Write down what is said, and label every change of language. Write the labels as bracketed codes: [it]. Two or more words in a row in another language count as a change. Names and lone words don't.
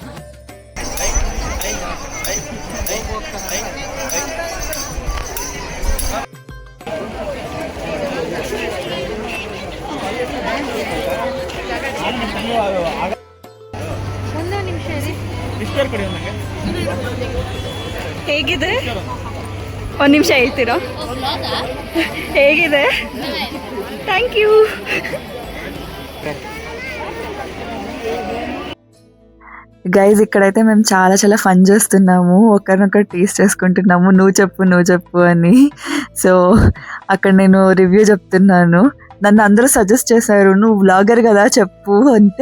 [kn] ಒಂದು ನಿಮಿಷ ರೀ. ಹೇಗಿದೆ? ಒಂದು ನಿಮಿಷ ಹೇಳ್ತೀರಾ? ಹೇಗಿದೆ? [en] thank you. [te] గైజ్ ఇక్కడైతే మేము చాలా చాలా ఫన్ చేస్తున్నాము, ఒకరినొకరు టీస్ చేసుకుంటున్నాము, నువ్వు చెప్పు అని. సో అక్కడ నేను రివ్యూ చెప్తున్నాను. నన్ను అందరూ సజెస్ట్ చేశారు, నువ్వు వ్లాగర్ కదా చెప్పు అంటే.